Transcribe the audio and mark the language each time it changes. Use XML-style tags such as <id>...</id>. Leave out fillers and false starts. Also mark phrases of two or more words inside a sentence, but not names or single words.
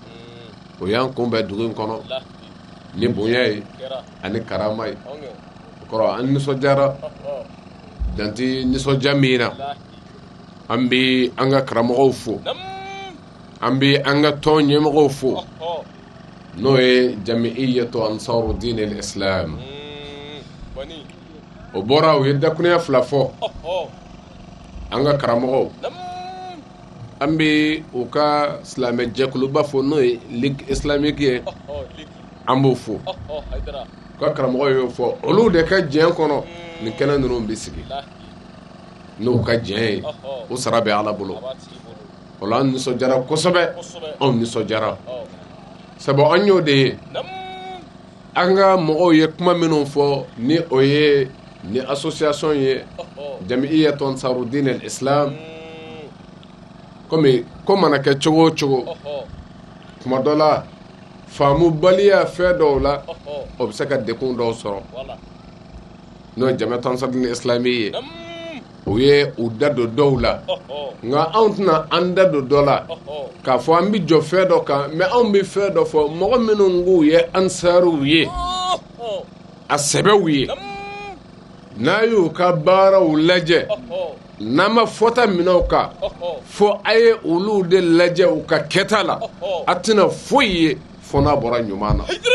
<bm>o y'an kunbɛn dugu in kɔnɔ ni bonya ye ani karama ye kɔrɔ an nisɔndiyara danti nisɔndiya min na an bɛ an ka karamɔgɔw fo an bɛ an ka tɔn ɲɛmɔgɔw fo n'o ye Jamiiyatu Ansaru Din al-Islam o bɔra u ye dakurunya fila fɔ an ka karamɔgɔw an bɛ u ka silamɛ jɛkuluba fo n'o ye Ligue Islamique ye an b'o fo u ka karamɔgɔw y'o fɔ olu de ka jɛn kɔnɔ nin kɛnɛ ninnu bɛ sigi n'u ka jɛn ye o sara bɛ Ala bolo o la an nisɔndiyara kosɛbɛ anw nisɔndiyara sabu an y'o de ye an ka mɔgɔw ye kuma minnu fɔ ni o ye ni association ye Jamiiyatu Ansaru Din al-Islam komi ko mana kɛ cogo o cogo kuma dɔ la faamubaliya fɛn dɔw la o bɛ se ka dekun dɔw sɔrɔ n'o ye Jamiiyatu Ansaru Din al-Islam ye o ye u da don dɔw la nka anw tɛna an da don dɔ la k'a fɔ an bɛ jɔ fɛn dɔ kan mais anw bɛ fɛn dɔ fɔ mɔgɔ minnu k'u ye ansaruw ye a sɛbɛw ye n'a y'u ka baaraw lajɛ n'a ma fɔta minɛ u kan fo a ye olu de lajɛ u ka kɛta la a tɛna foyi ye fo n'a bɔra ɲuman na</bm>